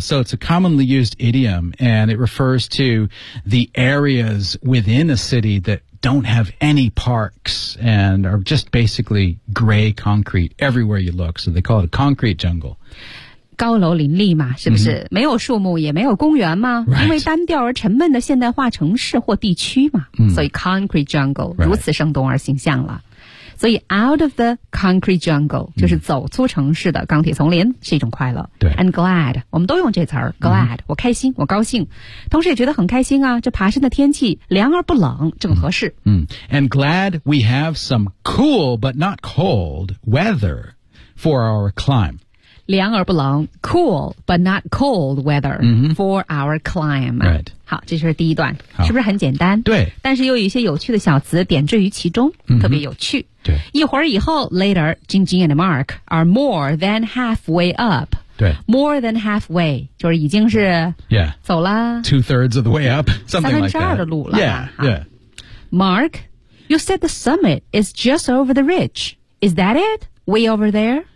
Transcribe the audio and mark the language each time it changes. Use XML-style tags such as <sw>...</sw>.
<en>So it's a commonly used idiom and it refers to the areas within a city that don't have any parks and are just basically gray concrete everywhere you look. So they call it a concrete jungle.</en> <zh>高楼林立嘛是不是、mm-hmm. 没有树木也没有公园吗、</zh> <en>right.</en> <zh>因为单调而沉闷的现代化城市或地区嘛、</zh> <en>mm-hmm.</en> <zh>所以 concrete jungle、</zh> <en>right.</en> <zh>如此生动而形象了。所以</zh> <en>out of the concrete jungle</en> <zh>就是走出城市的钢铁丛林、嗯、是一种快乐对</zh> <en>and glad</en> <zh>我们都用这词儿 glad、嗯、我开心我高兴同时也觉得很开心啊这爬山的天气凉而不冷正合适</zh> <en>嗯, 嗯 and glad we have some cool but not cold weather for our climb</en> <zh>凉而不冷</zh> <en>cool but not cold weather、 mm-hmm. for our climb、 right.</en> <zh>好这是第一段是不是很简单对但是又有一些有趣的小词点缀于其中、</zh> <en>mm-hmm.</en> <zh>特别有趣对一会儿以后</zh> <en>later Jing Jing and Mark are more than halfway up</en> <zh>对</zh> <en>more than halfway</en> <zh>就是已经是</zh> <en>yeah</en> <zh>走了</zh> <en>2/3 of the way up something like that</en> <zh>三分之二的路了</zh> <en>yeah, yeah Mark you said the summit is just over the ridge is that it way over there</en>